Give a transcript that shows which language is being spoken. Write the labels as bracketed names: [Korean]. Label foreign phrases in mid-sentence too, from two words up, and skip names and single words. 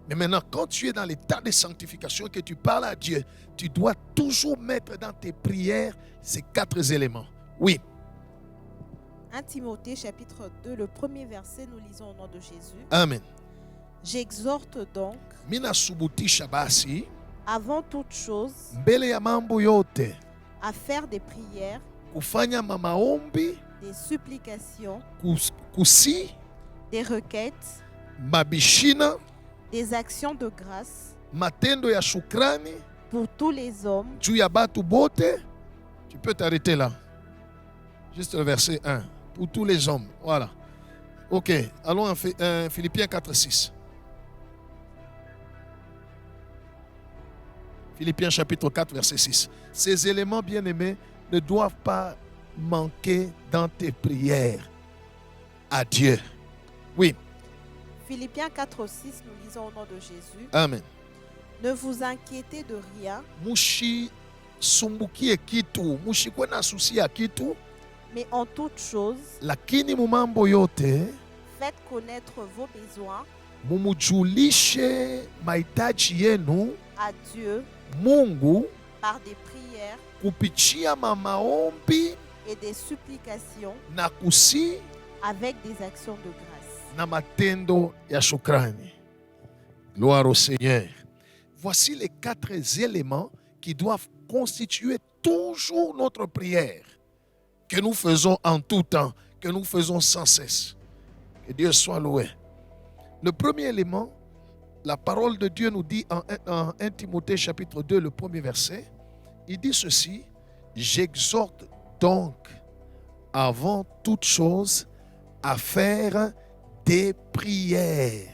[French] Mais maintenant, quand tu es dans l'état de sanctification, que tu parles à Dieu, tu dois toujours mettre dans tes prières ces 4 éléments. Oui. 1 Timothée chapitre 2, le premier verset, nous lisons au nom de Jésus. Amen. J'exhorte donc, [Swahili] Mina subutisha basi, [French] avant toute chose, [Swahili] mbele ya mambo yote, [French] à faire des prières, [Swahili] kufanya maombi, [French] des supplications, [Swahili] kusi, [French] des requêtes, [Swahili] mabishina, [French] des actions de grâce [Swahili] matendo ya shukrani [French] pour tous les hommes, [Swahili] juu ya batu bote. [French] Tu peux t'arrêter là. Juste le verset 1. Pour tous les hommes. Voilà. Ok. Allons en Philippiens 4, 6. Philippiens chapitre 4, verset 6. Ces éléments, bien-aimés, ne doivent pas manquer dans tes prières à Dieu. Oui. Philippiens 4, 6, nous lisons au nom de Jésus. Amen. Ne vous inquiétez de rien, [Swahili] Mushi sumbukie kitu, mushi kwena susia kitu, [French] mais en toute chose, [Swahili] lakini mumambo yote [French] faites connaître vos besoins [Swahili] mumujulishe mahitaji yenu [French] à Dieu [Swahili] Mungu [French] par des prières [Swahili] kupitia maombi [French] et des supplications [Swahili] na kusi [French] avec des actions de grâce. [Swahili] na matendo ya shukrani. [French] Gloire au Seigneur. Voici les 4 éléments qui doivent constituer toujours notre prière, que nous faisons en tout temps, que nous faisons sans cesse. Que Dieu soit loué. Le premier élément, la parole de Dieu nous dit en 1 Timothée chapitre 2, le premier verset, il dit ceci: j'exhorte donc avant toute chose à faire des prières.